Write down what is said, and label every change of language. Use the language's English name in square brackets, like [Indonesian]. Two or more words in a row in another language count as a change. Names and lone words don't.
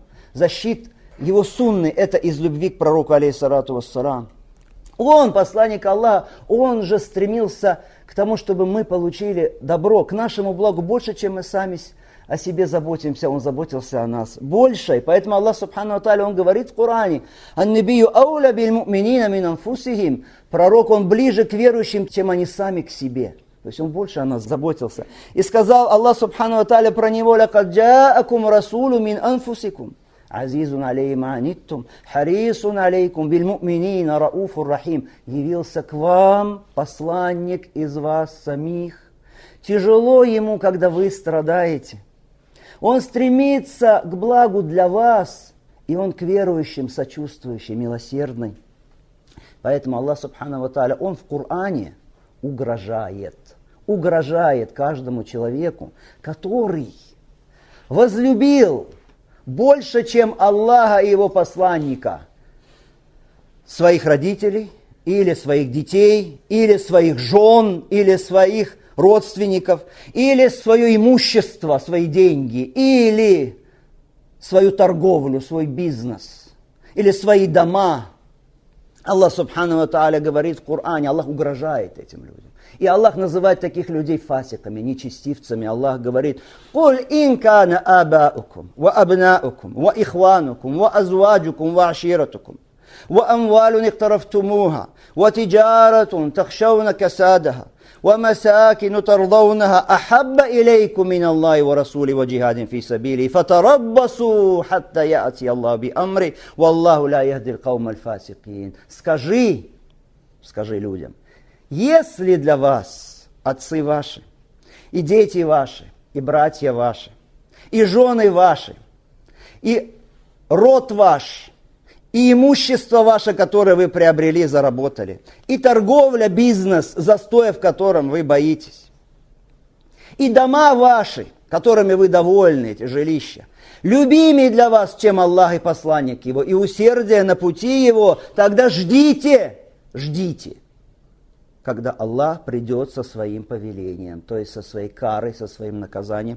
[Russian] Защит его сунны, это из любви к пророку, [Arabic] عليه الصلاة والسلام. [Russian] Он, посланник Аллаха, он же стремился к тому, чтобы мы получили добро, к нашему благу больше, чем мы сами о себе заботимся. Он заботился о нас больше. И поэтому [Arabic] Аллах, سبحانه وتعالى, [Russian] он говорит в Коране: [Arabic] «النبي أولى بالمؤمنين من أنفسهم». [Russian] Пророк, он ближе к верующим, чем они сами к себе. То есть он больше о нас заботился. И сказал [Arabic] Аллах, سبحانه وتعالى, [Russian] про него: [Arabic] «لقد جاءكم رسول من أنفسكم. عزيز عليه ما عنتم حريص عليكم بالمؤمنين رؤوف رحيم». [Russian] Явился к вам посланник из вас самих. Тяжело ему, когда вы страдаете. Он стремится к благу для вас, и он к верующим сочувствующий, милосердный. [Arabic] Поэтому Аллах, سبحانه وتعالى, [Russian] он в Коране угрожает каждому человеку, который возлюбил больше, чем Аллаха и его посланника, своих родителей, или своих детей, или своих жен, или своих родственников, или свое имущество, свои деньги, или свою торговлю, свой бизнес, или свои дома. [Arabic] Аллах, سبحانه وتعالى, [Russian] говорит в Коране, Аллах угрожает этим людям. И Аллах называет таких людей фасиками, нечестивцами. Аллах говорит: [Arabic] «قل إن كان آباؤكم, وأبناؤكم وإخوانكم وأزواجكم وعشيرتكم وأموال اقترفتموها وتجارة تخشون كسادها ومساكن ترضونها, أحب إليكم من الله ورسوله وجهاد في سبيله فتربصوا حتى يأتي الله بأمره والله لا يهدي القوم الفاسقين». [Russian] Скажи людям: если для вас отцы ваши, и дети ваши, и братья ваши, и жены ваши, и род ваш, и имущество ваше, которое вы приобрели, заработали, и торговля, бизнес, застоя в котором вы боитесь, и дома ваши, которыми вы довольны, эти жилища, любимее для вас, чем Аллах и посланник его, и усердие на пути его, тогда ждите, когда Аллах придет со своим повелением, то есть со своей карой, со своим наказанием.